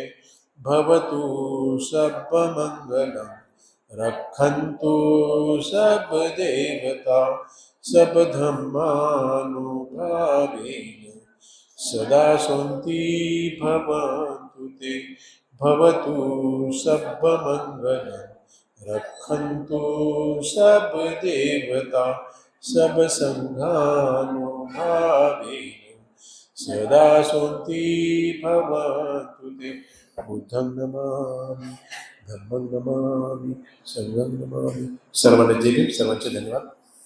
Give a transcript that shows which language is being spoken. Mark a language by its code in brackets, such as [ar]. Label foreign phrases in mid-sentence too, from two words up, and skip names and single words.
[pi] भवतु सर्वमंगलं रक्षन्तु सर्वदेवता सर्वधर्मानुभावेन सदा स्वन्ति भवन्तु ते. भवतु सर्वमंगलं रक्षन्तु सर्वदेवता सर्वसंघानुभावेन सदा स्वन्ति भवन्तु ते. बुद्धं नमामि, धम्मं नमामि, संघं नमामि. [mr] सर्वांना जय भीम. सर्वांचे धन्यवाद.